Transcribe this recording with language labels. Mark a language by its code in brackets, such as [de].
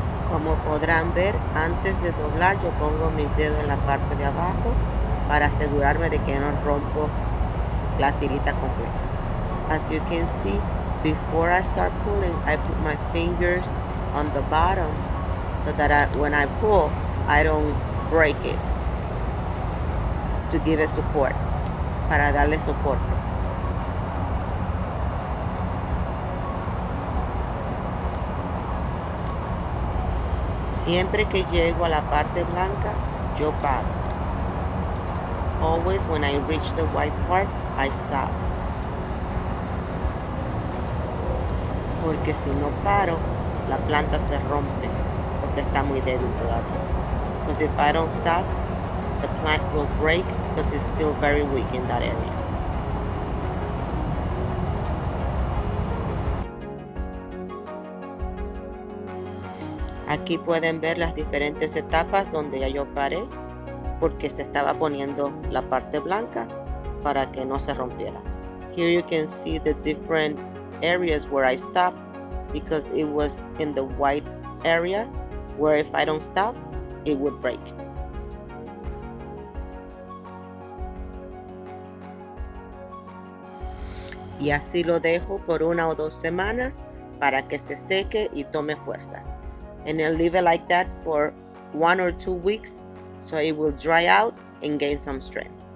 [es] Como podrán ver, antes de doblar yo pongo mis dedos en la parte de abajo para asegurarme de que no rompo la tirita completa. [en] As you can see, before I start pulling, I put my fingers on the bottom so that when I pull, I don't break it, to give it support, [es] para darle soporte. Siempre que llego a la parte blanca, yo paro. [en] Always when I reach the white part, I stop. [es] Porque si no paro, la planta se rompe, porque está muy débil todavía. [en] Because if I don't stop, the plant will break because it's still very weak in that area. [es] Aquí pueden ver las diferentes etapas donde ya yo paré, porque se estaba poniendo la parte blanca para que no se rompiera. [en] Here you can see the different areas where I stopped because it was in the white area where if I don't stop, it would break. [es] Y así lo dejo por 1 o 2 semanas para que se seque y tome fuerza. [en] And I'll leave it like that for 1 or 2 weeks so it will dry out and gain some strength.